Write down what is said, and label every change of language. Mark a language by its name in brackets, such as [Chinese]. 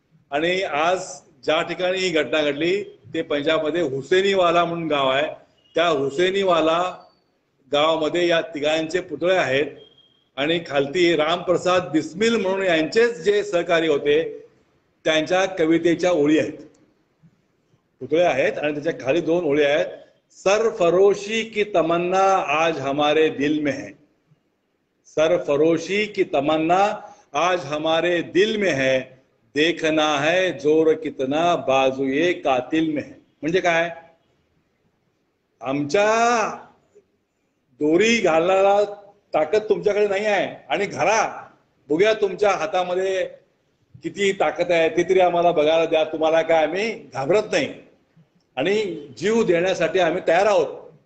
[Marathi] आणि आज ज्या ठिकाणी ही घटना घडली ते पंजाबमध्ये हुसेनीवाला म्हणून गाव आहे. त्या हुसेनीवाला गावामध्ये या तिघांचे पुतळे आहेत. आणि खालती रामप्रसाद बिस्मिल म्हणून यांचेच जे सहकारी होते त्यांच्या कवितेच्या ओळी आहेत, पुतळे आहेत. आणि त्याच्या खाली 2 ओळी आहेत, [Hindi] सरफरोशी की तमन्ना आज हमारे दिल में है, सरफरोशी की तमन्ना आज हमारे दिल में है, देखना है जोर कितना बाजुए कातिल में है. [Marathi] म्हणजे काय, आमच्या दोरी घालणारा ताकद तुमच्याकडे नाही आहे आणि घाला, बघूया तुमच्या हातामध्ये किती ताकद आहे ते तरी आम्हाला बघायला द्या. तुम्हाला काय आम्ही घाबरत नाही आणि जीव देण्यासाठी आम्ही तयार आहोत.